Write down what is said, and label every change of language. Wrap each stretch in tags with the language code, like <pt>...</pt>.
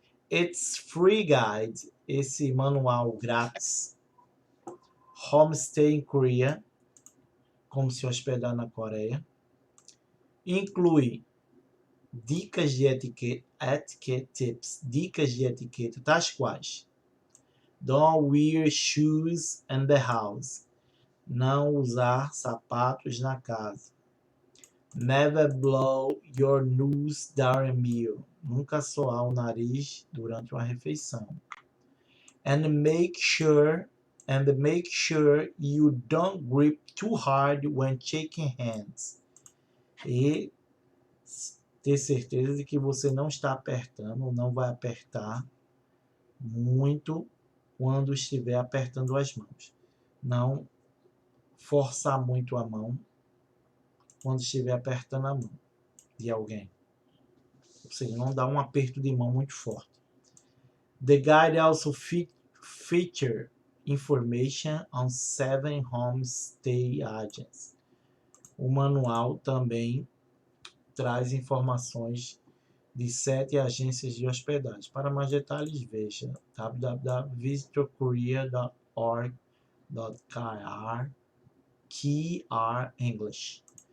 <en>It's Free Guide,</en> <pt>esse manual grátis,</pt> <en>Homestay in Korea,</en> <pt>como se hospedar na Coreia, inclui dicas de</pt> <en>etiquette tips,</en> <pt>dicas de etiqueta, tais quais:</pt> <en>don't wear shoes in the house,</en> <pt>não usar sapatos na casa.</pt> <en>Never blow your nose during a meal,</en> <pt>nunca soar o nariz durante uma refeição.</pt> <en>and make sure you don't grip too hard when shaking hands.</en> <pt>E ter certeza de que você não está apertando, ou não vai apertar muito quando estiver apertando as mãos. Não forçar muito a mão quando estiver apertando a mão de alguém. Ou seja, não dá um aperto de mão muito forte.</pt> <en>The guide also feature information on 7 homestay agents.</en> <pt>O manual também traz informações de 7 agências de hospedagem. Para mais detalhes, veja www.visitorkorea.org.kr English.</pt>